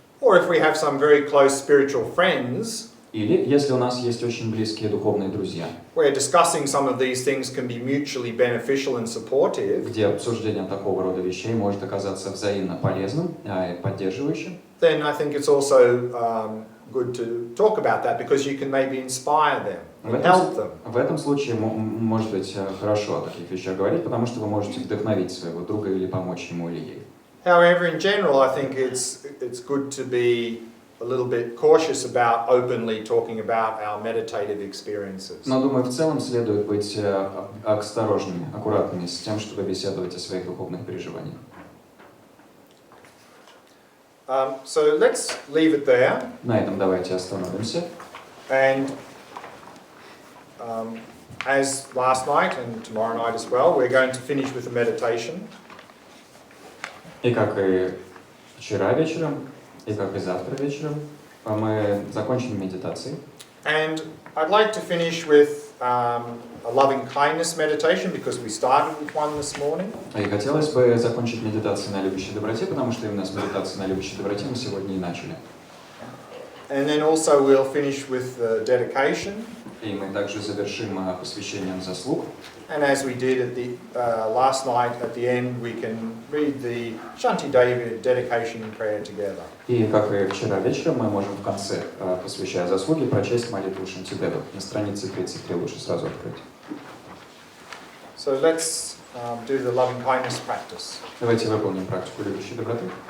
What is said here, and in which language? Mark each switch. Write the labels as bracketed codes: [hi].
[en] Or if we have some very close spiritual friends, [ru] Или если у нас есть очень близкие духовные друзья, [en] where discussing some of these things can be mutually beneficial and supportive, [ru] где обсуждение такого рода вещей может оказаться взаимно полезным и поддерживающим, [en] then I think it's also good to talk about that because you can maybe inspire them and help them. [ru] В этом случае может быть хорошо о таких вещах говорить, потому что вы можете вдохновить своего друга или помочь ему или ей. [en] However, in general, I think it's good to be a little bit cautious about openly talking about our meditative experiences. [ru] Но, думаю, в целом следует быть осторожными, аккуратными с тем, чтобы беседовать о своих духовных переживаниях. [en] So let's leave it there. [ru] На этом давайте остановимся. [en] And as last night and tomorrow night as well, we're going to finish with a meditation. [ru] И как и вчера вечером, и как и завтра вечером, мы закончим медитацией. [en] And I'd like to finish with a loving kindness meditation because we started with one this morning. [ru] И хотелось бы закончить медитацию на любящей доброте, потому что именно с медитацией на любящей доброте мы сегодня и начали. [en] And then also we'll finish with the dedication. [ru] И мы также завершим посвящением заслуг. [en] And as we did at the last night, at the end, we can read the Shanti Devi dedication prayer together. [ru] И как и вчера вечером, мы можем в конце, посвящая заслуги, прочесть молитву Шантидевы. На странице 33 лучше сразу открыть. [en] So let's do the loving kindness practice. [ru] Давайте выполним практику любящей доброты.